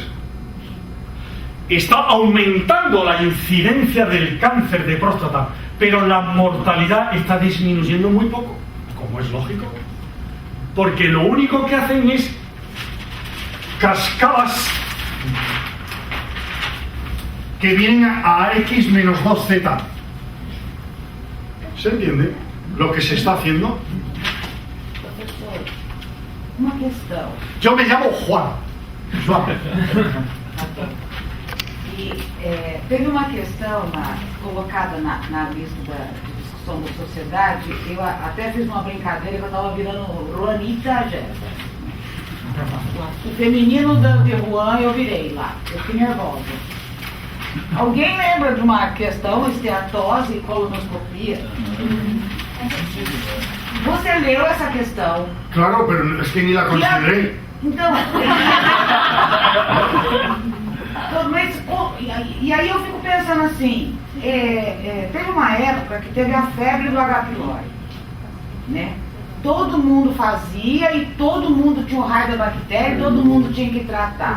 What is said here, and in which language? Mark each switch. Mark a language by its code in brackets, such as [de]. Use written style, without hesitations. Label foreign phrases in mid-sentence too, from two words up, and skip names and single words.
[es] Está aumentando la incidencia del cáncer de próstata, pero la mortalidad está disminuyendo muy poco, como es lógico, porque lo único que hacen es cascadas que vienen a X menos 2Z. ¿Se entiende lo que se está haciendo? [pt] Professor, uma questão. [es] Yo me llamo Juan. [pt] E teve uma questão colocada na lista de discussão da sociedade. Eu até fiz uma brincadeira que eu estava virando Juanita Jéssica. O feminino de Juan eu virei lá. Eu fiquei nervosa. Alguém lembra de uma questão, esteatose e colonoscopia? Você leu essa questão. [es] Claro, pero es que ni la consideré. [pt] Então, mas, e aí eu fico pensando assim, teve uma época que teve a febre do H. pylori, né? Todo mundo fazia e todo mundo tinha o raio da bactéria e todo mundo tinha que tratar.